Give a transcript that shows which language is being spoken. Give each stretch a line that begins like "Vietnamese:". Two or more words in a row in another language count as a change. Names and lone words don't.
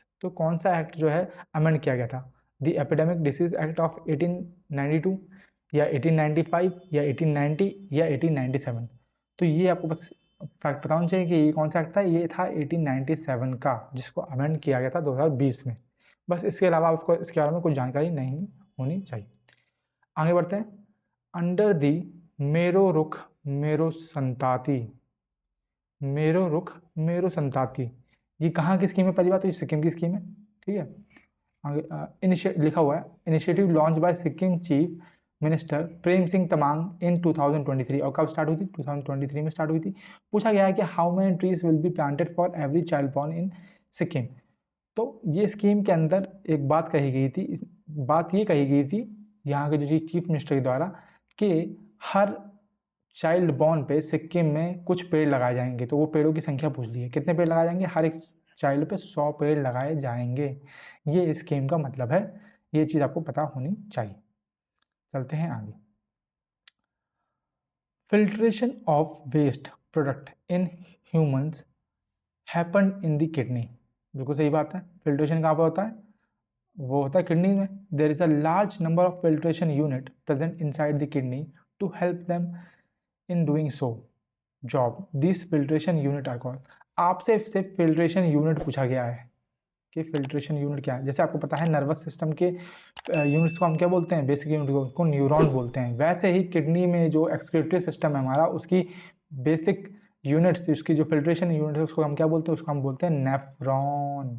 Hindi: तो कौन सा एक्ट जो है अमेंड किया गया था,
English: the epidemic disease act of
Hindi: 1892 या 1895 या 1890 या 1897। तो ये आपको बस फैक्ट पता होना चाहिए कि ये कौन सा एक्ट था, ये था 1897 का, जिसको अमेंड किया गया था 2020 में। बस इसके अलावा आपको इसके बारे में कोई जानकारी नहीं होनी चाहिए। आगे बढ़ते हैं। अंडर दी मेरो रुख मेरो संताति, मेरो रुख मेरो संताति, ये कहाँ की स्कीम है, पहली बात तो ये सिक्किम की स्कीम है। ठीक है, आगे लिखा हुआ है
English: initiative launch by Sikkim chief minister Prem Singh Tamang in 2023.
Hindi: और कब स्टार्ट हुई थी, 2023 में स्टार्ट हुई थी। पूछा गया है कि
English: how many trees will be planted for every child born in Sikkim.
Hindi: तो ये स्कीम के अंदर एक बात कही गई थी, बात ये कही गई थी यहाँ के जो
English: chief minister
Hindi: के द्वारा कि हर
English: child born
Hindi: पे सिक्किम में कुछ पेड़ लगाए जाएंगे। तो वो पेड़ों की संख्या पूछ ली है, कितने पेड़ लगाए जाएंगे, हर एक चाइल्ड पे 100 पेड़ लगाए जाएंगे। ये स्कीम का मतलब है, ये चीज़ आपको पता होनी चाहिए। चलते हैं आगे।
English: filtration of waste product in humans happen in the kidney.
Hindi: बिल्कुल सही बात है, फिल्ट्रेशन कहाँ पर होता है, वो होता है किडनी में।
English: there is a large number of filtration unit present inside the kidney to help them in doing so job this filtration unit are called.
Hindi: आपसे सिर्फ
English: filtration unit
Hindi: पूछा गया है कि
English: filtration unit
Hindi: क्या है। जैसे आपको पता है
English: nervous system
Hindi: के यूनिट्स को हम क्या बोलते हैं,
English: basic unit
Hindi: को उसको न्यूरॉन बोलते हैं। वैसे ही किडनी में जो
English: excretory system
Hindi: है हमारा, उसकी
English: basic units,
Hindi: उसकी जो
English: filtration unit
Hindi: है उसको हम क्या बोलते हैं, उसको हम बोलते हैं नेफ्रॉन।